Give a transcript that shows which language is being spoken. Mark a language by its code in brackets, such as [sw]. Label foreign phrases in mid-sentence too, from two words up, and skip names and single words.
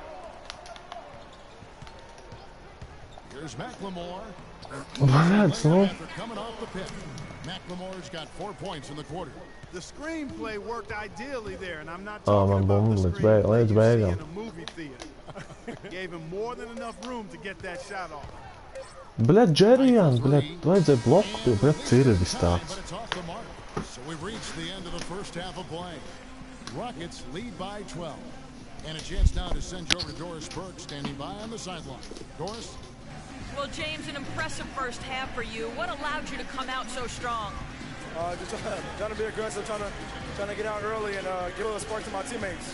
[en] Here's McLemore. Coming off the pick. McLemore's got 4 points in the quarter. The screenplay worked ideally there, and I'm not talking about the screenplay you see in a movie theater. Gave him more than enough room to get that shot off. [lv] Bļaļ, Džerijān, bļaļ, vajadzēja bloku, bļaļ, cirvis tāds. [en] So we've reached the end of the first half of play. Rockets lead by 12. And a chance now to send you over to Doris Burke, standing by on the sideline. Doris? Well, James, an impressive first half for you. What allowed you to come out so strong? Just trying to be aggressive, trying to get out early and give a little spark to my teammates.